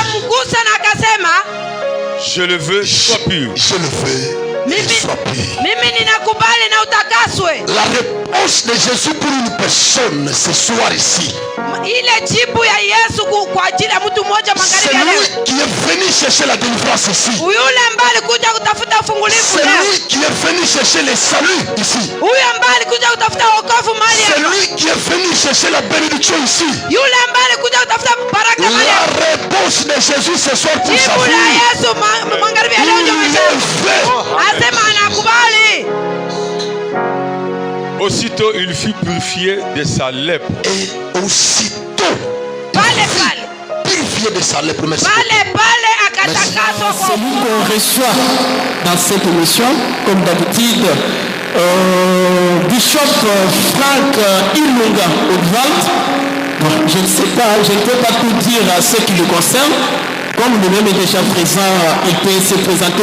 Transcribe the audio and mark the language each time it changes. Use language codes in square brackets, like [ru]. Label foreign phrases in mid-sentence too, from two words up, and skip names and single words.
[sw] akamgusa na akasema, [fr] je le veux, sois pur. Je le veux, [sw] Mimi- [fr] sois pur. [sw] mimi ninakubali na utakaswe. [fr] La réponse de Jésus pour une personne ce soir ici, [sw] Ile jibu ya Yesu kwa ajili ya mtu mmoja [fr] c'est [sw] magharibi ya leo, [fr] lui qui est venu chercher la délivrance ici. [sw] yule ambaye alikuja kutafuta ufungulivu [fr] C'est [sw] leo, [fr] lui qui est venu chercher le salut ici. [sw] huyu ambaye alikuja kutafuta wokovu mahali [fr] C'est [sw] hapa, [fr] lui qui est venu chercher la bénédiction ici. [sw] yule ambaye alikuja kutafuta baraka mahali [fr] La [sw] hapa. [fr] réponse de Jésus ce soir pour sa [sw] Jibu la [fr] vie, [sw] Yesu magharibi ya leo ndio [fr] il [sw] maisha [fr] le [sw] yako. [fr] fait. [sw] Asema anakubali. [fr] Aussitôt, il fut purifié de sa lèpre. Et aussitôt, [sw] Pale pale [fr] purifié de sa lèpre. Merci. [sw] pale akatakaswa kwa [fr] Celui qu'on reçoit dans cette émission, comme d'habitude, Bishop Frank Ilunga Oudvald. Bon, je ne sais pas, je ne peux pas tout dire à ce qui le concerne. Comme lui-même est déjà présent, il peut se présenter.